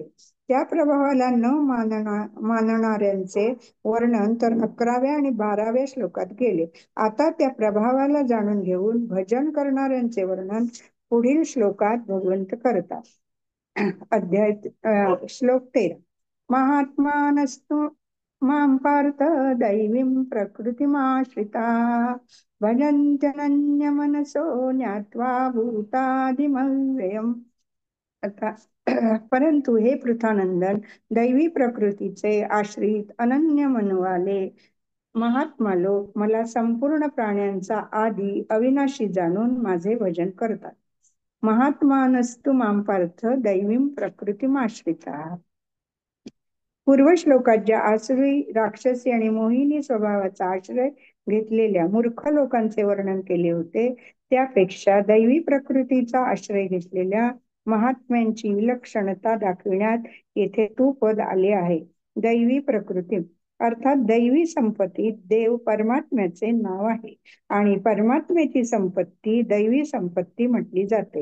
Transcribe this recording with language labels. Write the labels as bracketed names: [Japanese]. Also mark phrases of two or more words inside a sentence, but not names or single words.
[Marathi] त्या प्रभावाला न मानणाऱ्यांचे वर्णन तर 11व्या आणि 12व्या श्लोकात केले. आता त्या प्रभावाला जाणून घेऊन भजन करणाऱ्यांचे वर्णन पुढील श्लोकात भगवंत करतात. श्लोक 13. [Sanskrit] महात्मानस्तु मां पार्थ दैवीं प्रकृतिमाश्रिता भजन्त्यनन्यमनसो ज्ञात्वा भूतादिमव्ययम्. [Marathi] आता परंतु हे पृथानंदन, दैवी प्रकृतीचे आश्रित अनन्य मनवाले महात्मा लोक मला संपूर्ण प्राण्यांचा आदी अविनाशी जाणून माझे भजन करतात. [Sanskrit] महात्मानस्तु मां पार्थ दैवीं प्रकृतिमाश्रिता. [Marathi] पूर्व श्लोकात ज्या आसुरी, राक्षसी आणि मोहिनी स्वभावाचा आश्रय घेतलेल्या मूर्ख लोकांचे वर्णन केले होते त्यापेक्षा दैवी प्रकृतीचा आश्रय घेतलेल्या महात्म्यांची विलक्षणता दाखविण्यात येथे तू पद आले आहे. दैवी प्रकृती अर्थात दैवी संपत्ती देव परमात्म्याचे नाव आहे आणि परमात्म्याची संपत्ती दैवी संपत्ती म्हटली जाते.